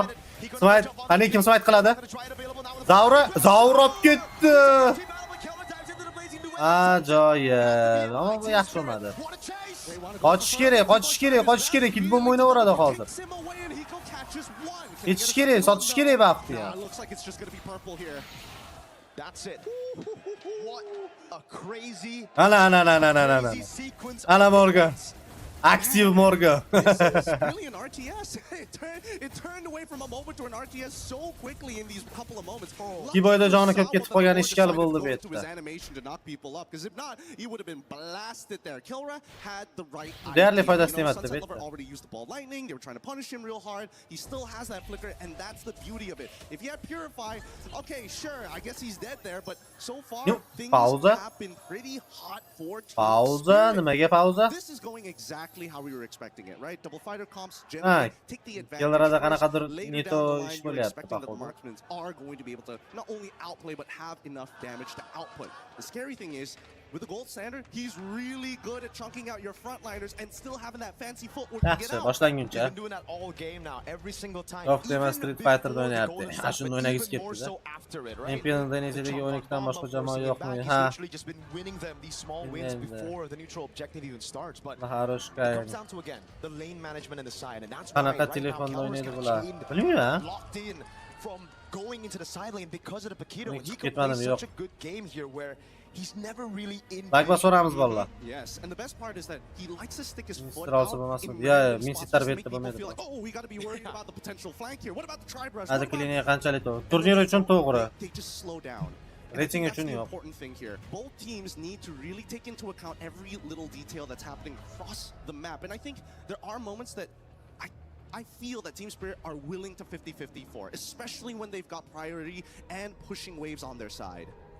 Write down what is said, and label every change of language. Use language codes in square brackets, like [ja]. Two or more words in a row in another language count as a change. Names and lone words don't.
[uz] Smite, qani kim smite qiladi? Zavrab ketdi. Ajoyib. Ammo bu yaxshi bo'lmadi. Qochish kerak. Kid Bomba o'ynaveradi hozir. Ketish kerak, sotish kerak vaqtni. [en] That's it. What a crazy [uz] Ana Morgan. Active Morgan. [en] This is really an RTS. It turned away from a moment to an RTS so quickly in these couple of moments. [uz] Kiboyda joni ko'p ketib qolgan ishkal bo'ldi bu yerda. [en] Because if not, he would have been blasted there. Kilra had the right idea. [uz] Deyarli foydasi tegmadi bu yerda. [en] Already used the ball lightning. They were trying to punish him real hard. He still has that flicker, and that's the beauty of it. If he had Purify, okay, sure, I guess he's dead there, but so far things have been pretty hot for Team [uz] Nimaga pauza? [en] This is going exactly how we were expecting it, right? Double fighter comps generally take the advantage. [uz] Killerada qanaqadir [en] Later neto down the line, [uz] ish [en] you're [uz] bo'lyapti [en] expecting that the marksmen are going to be able to not only outplay but have enough damage to output. The scary thing is, with the gold standard, he's really good at chunking out your frontliners and still having that fancy footwork to get out. [uz] Boshlanguncha. [en] He's been doing that all game now, every single time. [uz] Yo'q, demak Street Fighter'da o'ynayapti. Shuni o'ynagisi keldi-da. Champion'da Indoneziyaga 12 dan boshqa jamoa yo'qmi? Ha. [en] Literally just been winning them these small wins before the neutral objective even starts, but it comes down to again the lane management and the side, and that's why [uz] Qanaqa [en] right [uz] telefonda [en] now [uz] o'ynaydi [en] Kelra's [uz] bular? [en] chained, [uz] Bilmayman. [en] locked in from going into the side lane because of the Paquito. And he [uz] Ketmadim, [en] could play [uz] yo'q. [en] such a good game here where he's never really in. [uz] Bakba so'ramiz bolalar. [en] Yes, and the best part is that he likes to stick his foot Strauss out [uz] bo'lmasmi? [en] in [uz] Yo, [en] random [uz] men [en] spots [uz] sitar [en] just to [uz] betda [en] make people [uz] bo'lmaydi. [en] feel like, oh, we got to be worried about the potential flank here. What about the try brush? [uz] Hozir kliniya qanchalik to'g'ri? Turnir uchun to'g'ri. [en] They just slow down. [uz] Rating [en] That's [uz] uchun [en] the [uz] yo'q. [en] important thing here. Both teams need to really take into account every little detail that's happening across the map. And I think there are moments that I feel that Team Spirit are willing to 50-50 for, especially when they've got priority and pushing waves on their side.